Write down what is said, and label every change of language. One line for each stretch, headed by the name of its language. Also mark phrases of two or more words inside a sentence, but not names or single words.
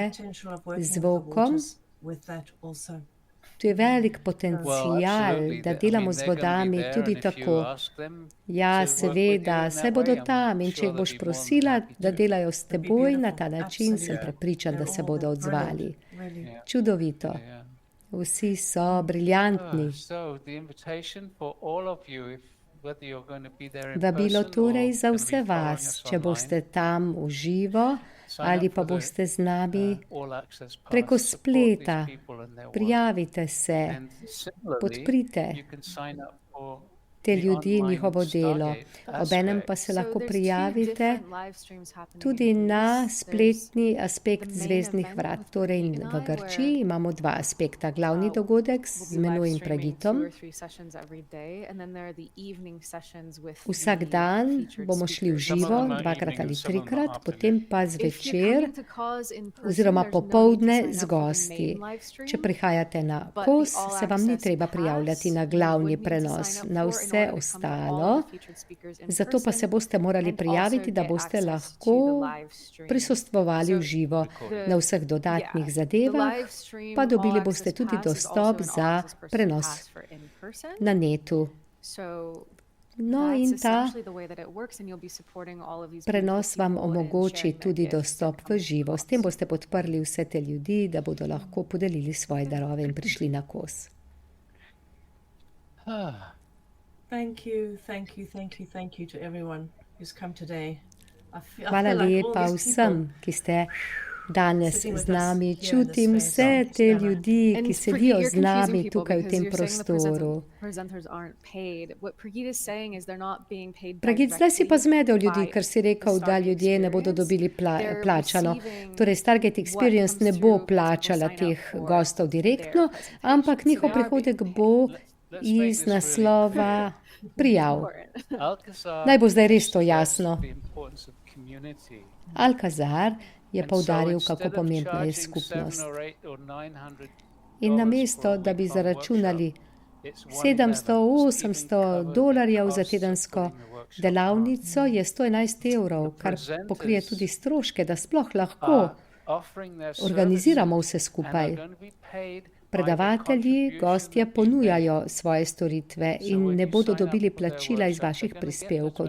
English: potential of working with the
Slovenian: zvokom.
English: waters with that also.
Slovenian: Tu je velik
English: well,
Slovenian: potencial,
English: absolutely.
Slovenian: da
English: I
Slovenian: delamo
English: mean,
Slovenian: z
English: they're gonna be
Slovenian: vodami
English: there,
Slovenian: tudi
English: and if you
Slovenian: tako.
English: ask them
Slovenian: Ja,
English: to work with you
Slovenian: seveda,
English: in
Slovenian: saj
English: that
Slovenian: bodo
English: way, I'm
Slovenian: tam in če
English: sure
Slovenian: jih boš
English: they'll be more than
Slovenian: prosila,
English: happy
Slovenian: da
English: to.
Slovenian: delajo s
English: That'd be
Slovenian: teboj na
English: beautiful.
Slovenian: ta način, sem
English: Absolutely.
Slovenian: prepričan, da
English: They're
Slovenian: se
English: all
Slovenian: bodo odzvali.
English: brilliant, really. Yeah.
Slovenian: Čudovito.
English: Yeah.
Slovenian: Vsi so briljantni.
English: So the invitation for all of you, if whether you're going to be there in
Slovenian: Vabilo
English: person or
Slovenian: torej za
English: gonna be
Slovenian: vse
English: following
Slovenian: vas,
English: us
Slovenian: če
English: online,
Slovenian: boste tam v živo
English: sign
Slovenian: ali
English: up
Slovenian: pa
English: for the,
Slovenian: boste z nami
English: all access pass,
Slovenian: preko
English: support
Slovenian: spleta.
English: these people and their work.
Slovenian: Prijavite se,
English: And similarly,
Slovenian: podprite
English: you can sign up for
Slovenian: te
English: the
Slovenian: ljudi in
English: online
Slovenian: njihovo delo.
English: Stargate
Slovenian: Obenem pa
English: aspect.
Slovenian: se
English: So
Slovenian: lahko
English: there's two
Slovenian: prijavite
English: different live streams happening
Slovenian: tudi
English: in na Greece.
Slovenian: spletni aspekt
English: the main
Slovenian: Zvezdnih
English: event
Slovenian: vrat.
English: with
Slovenian: Torej
English: Pragit and
Slovenian: v
English: I,
Slovenian: Grčiji
English: where,
Slovenian: imamo dva aspekta. Glavni uh, dogodek
English: We'll
Slovenian: z
English: be live
Slovenian: menoj in
English: streaming 2
Slovenian: Pragitom.
English: or 3 sessions every day, and then there are the evening sessions with
Slovenian: Vsak
English: the
Slovenian: dan
English: featured
Slovenian: bomo šli v
English: speakers. Some of
Slovenian: živo,
English: them are
Slovenian: dvakrat
English: evening
Slovenian: ali
English: and some of them are
Slovenian: trikrat,
English: afternoon.
Slovenian: potem pa
English: If you're
Slovenian: zvečer
English: coming to cause in person,
Slovenian: oziroma
English: there's no need to
Slovenian: popoldne
English: sign
Slovenian: z
English: up for the
Slovenian: gosti.
English: main live stream,
Slovenian: Če prihajate na
English: but
Slovenian: kos,
English: the all
Slovenian: se vam ni
English: access
Slovenian: treba prijavljati
English: pass
Slovenian: na
English: you
Slovenian: glavni
English: would need to
Slovenian: prenos.
English: sign up
Slovenian: Na
English: for in
Slovenian: vse
English: order to come to all
Slovenian: ostalo,
English: the featured speakers in
Slovenian: zato pa se
English: person
Slovenian: boste morali
English: and
Slovenian: prijaviti,
English: also
Slovenian: da
English: get
Slovenian: boste
English: access to
Slovenian: lahko
English: the live stream.
Slovenian: prisostvovali v
English: So,
Slovenian: živo
English: recording.
Slovenian: na vseh dodatnih
English: Yeah.
Slovenian: zadevah,
English: The live stream
Slovenian: pa dobili
English: all
Slovenian: boste
English: access
Slovenian: tudi
English: pass is
Slovenian: dostop
English: also an all
Slovenian: za
English: access person
Slovenian: prenos
English: pass for in person.
Slovenian: na netu.
English: So
Slovenian: No
English: that's
Slovenian: in ta
English: essentially the way that it works, and you'll be supporting all of these
Slovenian: prenos
English: beautiful
Slovenian: vam
English: people in
Slovenian: omogoči
English: sharing their
Slovenian: tudi
English: gifts and
Slovenian: dostop v
English: coming to
Slovenian: živo. S
English: cause.
Slovenian: tem boste podprli vse te ljudi, da bodo lahko podelili svoje darove in prišli na kos. Ah,
English: Thank you, thank you, thank you, thank you to everyone who's come today. I
Slovenian: Hvala
English: feel like all
Slovenian: lepa
English: these
Slovenian: vsem,
English: people
Slovenian: ki ste danes
English: sitting with
Slovenian: z nami.
English: us here in the
Slovenian: Čutim
English: space.
Slovenian: vse te
English: Stella.
Slovenian: ljudi, ki
English: And
Slovenian: sedijo
English: you're
Slovenian: z nami
English: confusing people
Slovenian: tukaj v
English: because
Slovenian: tem
English: you're saying the
Slovenian: prostoru.
English: presenters aren't paid. What Pragit is saying is they're not being paid
Slovenian: Pragit, zdaj si pa
English: directly
Slovenian: zmedel ljudi,
English: by
Slovenian: ker si rekel,
English: the
Slovenian: da
English: Stargate
Slovenian: ljudje ne bodo
English: Experience.
Slovenian: dobili
English: They're
Slovenian: plačano.
English: receiving
Slovenian: Torej, Stargate
English: what
Slovenian: Experience
English: comes
Slovenian: ne bo
English: through as people
Slovenian: plačala
English: sign up
Slovenian: teh
English: for
Slovenian: gostov direktno,
English: their presentation.
Slovenian: ampak
English: So
Slovenian: njihov
English: they are being
Slovenian: prihodek
English: paid.
Slovenian: bo
English: let's make
Slovenian: iz
English: this really
Slovenian: naslova
English: clear.
Slovenian: prijav.
English: Important. Alcazar
Slovenian: Naj bo zdaj res to
English: stressed
Slovenian: jasno.
English: the importance of community.
Slovenian: Alcazar je
English: And so
Slovenian: poudaril,
English: instead
Slovenian: kako
English: of
Slovenian: pomembna je
English: charging
Slovenian: skupnost.
English: 7 or 8 or 900
Slovenian: In
English: dollars
Slovenian: namesto,
English: for a
Slovenian: da bi
English: week-long
Slovenian: zaračunali
English: workshop, it's
Slovenian: 700, 800 dolarjev za tedensko delavnico, je 111 evrov, kar pokrije tudi stroške, da sploh lahko organiziramo vse skupaj. Predavatelji, gostje ponujajo svoje storitve in ne bodo dobili plačila iz vaših prispevkov.